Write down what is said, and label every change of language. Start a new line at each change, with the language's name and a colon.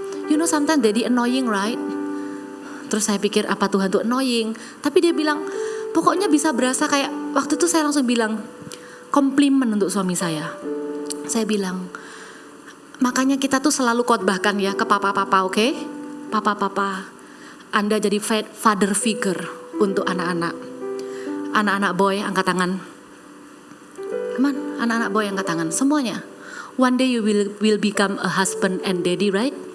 English: You know sometimes daddy annoying, right?
Indonesian: Terus saya pikir apa Tuhan tuh annoying? Tapi dia bilang, pokoknya bisa berasa kayak, waktu itu saya langsung bilang, komplimen untuk suami saya. Saya bilang, makanya kita tuh selalu khotbahkan ya ke papa-papa, oke? Papa-papa, Anda jadi father figure untuk anak-anak. Anak-anak boy angkat tangan.
English: Come on,
Indonesian: anak-anak boy angkat tangan, semuanya.
English: One day you will become a husband and daddy, right?